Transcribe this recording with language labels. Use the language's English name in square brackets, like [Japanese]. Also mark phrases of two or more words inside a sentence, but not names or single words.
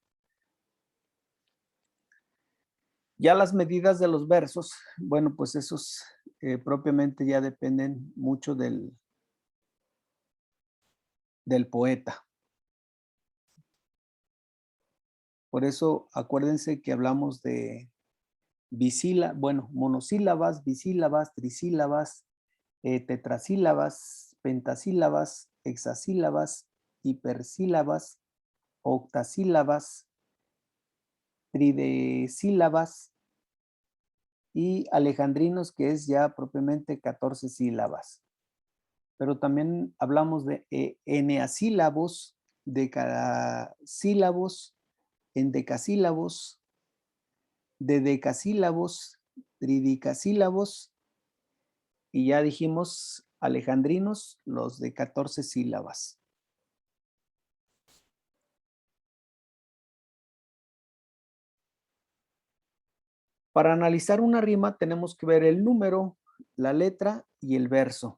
[Spanish] Ya las medidas de los versos, bueno, pues esos propiamente ya dependen mucho del poeta. Por eso acuérdense que hablamos de monosílabas, bisílabas, trisílabas, tetrasílabas, pentasílabas, hexasílabas, hipersílabas, octasílabas, tridesílabas y alejandrinos, que es ya propiamente 14 sílabas. Pero también hablamos de eneasílabos, decasílabos, endecasílabos, decasílabos, tridicasílabos y ya dijimos alejandrinos, los de 14 sílabas. Para analizar una rima tenemos que ver el número, la letra y el verso.